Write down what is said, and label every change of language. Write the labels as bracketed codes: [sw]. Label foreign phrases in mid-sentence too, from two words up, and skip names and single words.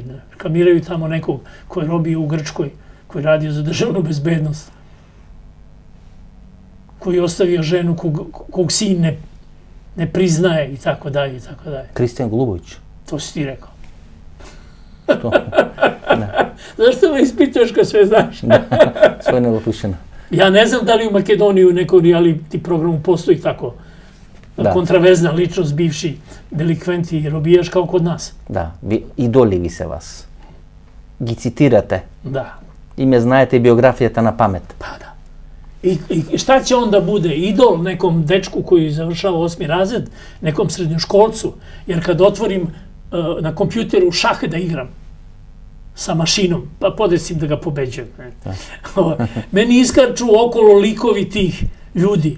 [sr] Reklamiraju tamo nekog koji je robio u Grčkoj, koji je radio za državnu bezbednost, koji je ostavio ženu kog sin ne priznaje i tako dalje i tako dalje. Кристијан Голубовиќ. To si ti rekao. [mk] Што? [sr] Zašto me ispituješ kad sve znaš? [mk] Свој не Лопушина. [sr] Ja ne znam da li u Makedoniji u nekom reality programu postoji tako kontraverzna ličnost, bivši delikvent i robijaš kao kod nas. [mk] Да, идоли ви се вас. Ги цитирате. [sr] Da. [mk] И ме знаете биографијата на памет. [sr] Pa da. I šta će onda bude? Idol nekom dečku koji završava 8. razred, nekom srednjoškolcu, jer kad otvorim na kompjuteru šah da igram sa mašinom, pa podesim da ga pobeđujem. Meni iskarču okolo likovi tih ljudi.